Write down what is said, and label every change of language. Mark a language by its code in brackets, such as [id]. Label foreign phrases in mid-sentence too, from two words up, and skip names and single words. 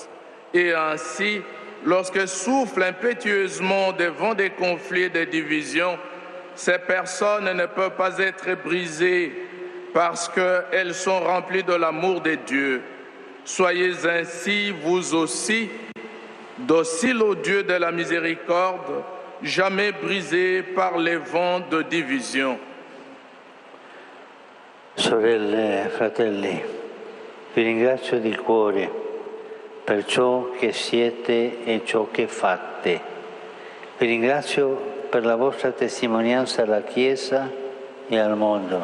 [fr] Et ainsi, lorsque soufflent impétueusement des vents des conflits et des divisions, ces personnes ne peuvent pas être brisées parce qu'elles sont remplies de l'amour de Dieu. Soyez ainsi, vous aussi, dociles au Dieu de la miséricorde, jamais brisés par les vents de division. [it] Sorelle e fratelli, vi ringrazio di cuore per ciò che siete e ciò che fate. Vi ringrazio per la vostra testimonianza alla Chiesa e al mondo.